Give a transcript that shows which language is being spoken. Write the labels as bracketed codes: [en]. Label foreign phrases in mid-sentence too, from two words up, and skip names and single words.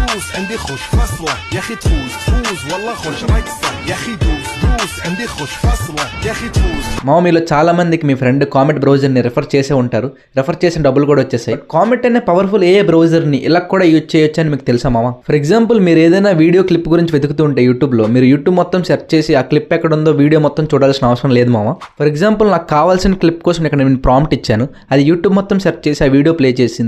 [ar] عندي خوش فصلة يا اخي تفوز والله خوش رقصة يا اخي دوس عندي خوش فصلة يا اخي تفوز. [te] మా మీలో చాలా మందికి మీ ఫ్రెండ్ కామెట్ బ్రౌజర్ ని రెఫర్ చేసే ఉంటారు. రెఫర్ చేసిన డబ్బులు కూడా వచ్చేసాయి. కామెట్ అనే [en] powerful A browser [te] ని ఇలా కూడా యూజ్ చేయొచ్చు అని మీకు తెలుసా మామ? [en] for example [te] మీరు ఏదైనా [en] video clip [te] గురించి వెతుకుతూ ఉంటే యూట్యూబ్ లో మీరు యూట్యూబ్ మొత్తం సెర్చ్ చేసి ఆ క్లిప్ ఎక్కడ ఉందో వీడియో మొత్తం చూడాల్సిన అవసరం లేదు మామ. [en] for example [te] నాకు కావాల్సిన క్లిప్ కోసం ఇక్కడ నేను ప్రాంప్ట్ ఇచ్చాను, అది యూట్యూబ్ మొత్తం సెర్చ్ చేసి ఆ [en] video play [te] చేసింది.